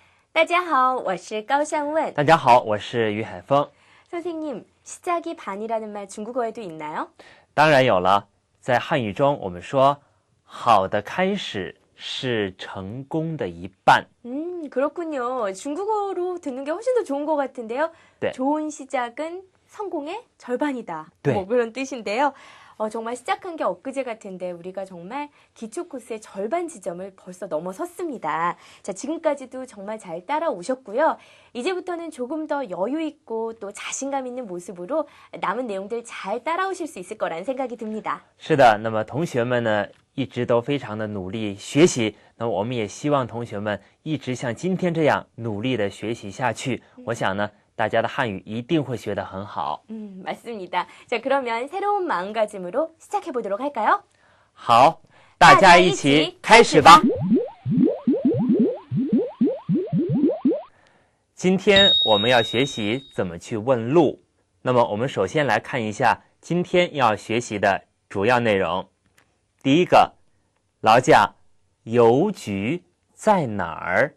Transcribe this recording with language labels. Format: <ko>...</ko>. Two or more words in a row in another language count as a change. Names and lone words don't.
<zh>大家好，我是高尚文。大家好，我是于海峰。</zh> <ko>선생님, 시작이 반이라는 말 중국어에도 있나요?</ko> <zh>当然有了，在汉语中我们说好的开始是成功的一半。</zh> <ko>그렇군요. 중국어로 듣는 게 훨씬 더 좋은 것 같은데요. 네. 좋은 시작은 성공의 절반이다. 네. 뭐 그런 뜻인데요. 정말 시작한 게 엊그제 같은데 우리가 정말 기초 코스의 절반 지점을 벌써 넘어섰습니다. 자, 지금까지도 정말 잘 따라오셨고요. 이제부터는 조금 더 여유 있고 또 자신감 있는 모습으로 남은 내용들 잘 따라오실 수 있을 거라는 생각이 듭니다.</ko> <zh>是的，那么同学们呢一直都非常的努力学习，那么我们也希望同学们一直像今天这样努力的学习下去。我想呢，大家的汉语一定会学得很好。</zh> <ko>맞습니다. 자, 그러면 새로운 마음가짐으로 시작해 보도록 할까요?</ko> <zh>好，大家一起开始吧。今天我们要学习怎么去问路。那么我们首先来看一下今天要学习的主要内容。第一个，劳驾，邮局在哪儿？</zh>